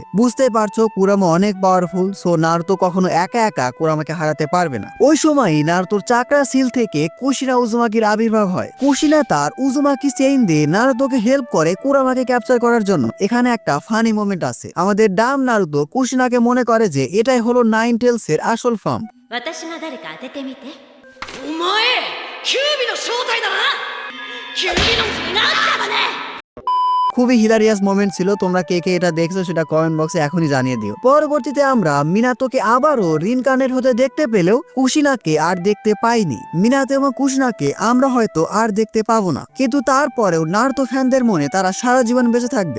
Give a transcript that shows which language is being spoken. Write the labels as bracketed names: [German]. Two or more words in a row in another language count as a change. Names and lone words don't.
[Bangla] বুঝতেই পারছো কুরামা অনেক পাওয়ারফুল, সো নারুতো কখনো একা একা কুরামাকে হারাতে পারবে না। ওই সময়ই নারুতোর চাকরা সিল থেকে কুশিনা উজুমাকির আবির্ভাব হয়। কুশিনা তার উজুমাকি চেইন দিয়ে নারুতোকে হেল্প করে কুরামাকে ক্যাপচার করার জন্য। এখানে একটা ফানি মোমেন্ট আছে। আমাদের ডাম নারুতো কুশিনাকে মনে করে যে এটাই হলো 9 টেলস এর আসল ফর্ম। [Japanese] 私が誰か当ててみて。お前キュービの正体だな。キュービのなんだろね。 [Bangla] খুবই হিলারিয়াস মোমেন্ট ছিল। তোমরা কে কে এটা দেখছো সেটা কমেন্ট বক্সে এখনই জানিয়ে দিও। পরবর্তীতে আমরা মিনাতোকে আবারও রিনকার্নেট হতে দেখতে পেলেও কুশিনাকে আর দেখতে পাইনি। মিনাতো এবং কুশিনাকে আমরা হয়তো আর দেখতে পাবো না, কিন্তু তারপরেও নারুতো ফ্যানদের মনে তারা সারা জীবন বেঁচে থাকবে।